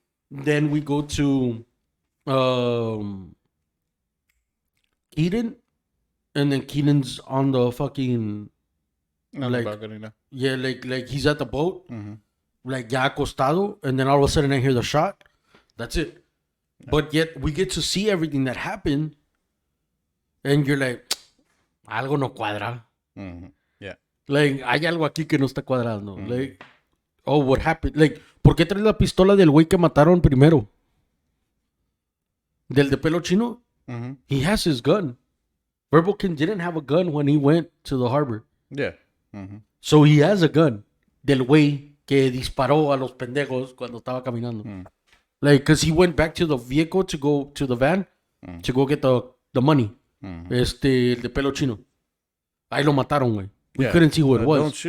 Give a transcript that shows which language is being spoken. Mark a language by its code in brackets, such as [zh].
[en] Then we go to um, Keaton, and then Keaton's on the fucking On like the balcony now. yeah, like he's at the boat, Mm-hmm. like [es] ya acostado, [en] and then all of a sudden I hear the shot. That's it. But yet we get to see everything that happened, and you're like, [es] algo no cuadra. [en] Mm-hmm. Yeah. [es] Like, hay algo aquí que no está cuadrando. Like, [en] oh, what happened? [es] Like, ¿por qué traes la pistola del güey que mataron primero? Del de pelo chino? Mm-hmm. [en] He has his gun. Verbokin didn't have a gun when he went to the harbor. Yeah. Mm-hmm. So he has a gun. [es] Del güey que disparó a los pendejos cuando estaba caminando. [en] Like, because he went back to the vehicle to go to the van to go get the money. [es] El de pelo chino. Ahí lo mataron, güey. [en] We couldn't see who it was.